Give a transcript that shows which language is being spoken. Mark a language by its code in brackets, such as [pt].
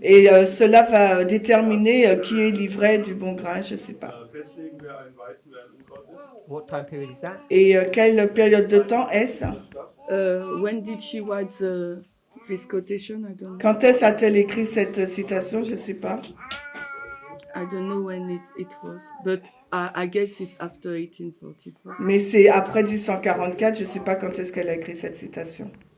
[fr] Et cela va déterminer qui est l'ivraie du bon grain, je ne sais pas. [de] Festlegen, wer ein Weizen, wer ein Unkraut ist. [en] What time period is that? [fr] Et quelle période de temps est-ce? [en] When did she write this quotation? I don't know. [fr] Quand est-ce a-t-elle écrit cette citation? Je ne sais pas. [en] I don't know when it was, but I guess it's after 1844. [fr] Mais c'est après du 144, je ne sais pas quand est-ce qu'elle a écrit cette citation.